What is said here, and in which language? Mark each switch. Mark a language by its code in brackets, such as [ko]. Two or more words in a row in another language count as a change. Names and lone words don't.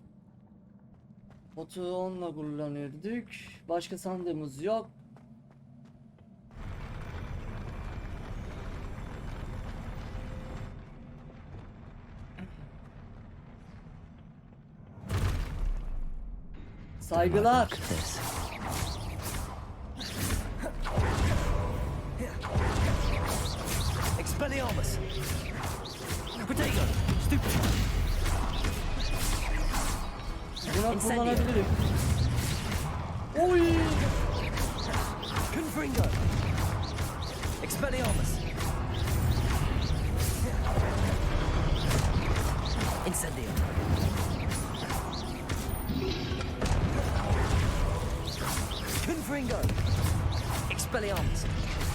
[tr] Botu onunla kullanıyorduk. Başka sandığımız yok. Saygılar. [en] Look at this. Expelliarmus. [tr] Protego. Stupid. Buna kullanabilirim. Oy! Confringo. Expelliarmus. Incendio. Confringo. Expelliarmus.